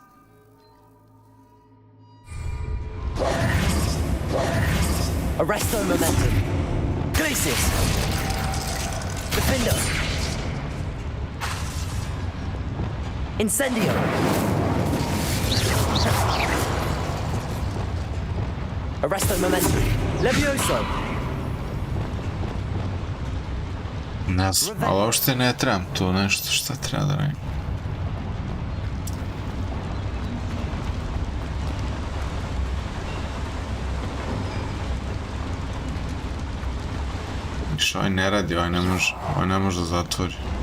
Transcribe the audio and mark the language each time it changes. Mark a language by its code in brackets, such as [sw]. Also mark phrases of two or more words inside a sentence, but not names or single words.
[la] Arresto momentum. Glacis. Defendo. Incendio. Arresto momentum. Levioso. [sr] Ne znam, ali uopšte ne trebam tu nešto, šta treba da radim. Ovaj ne radi, ovaj ne može da zatvori.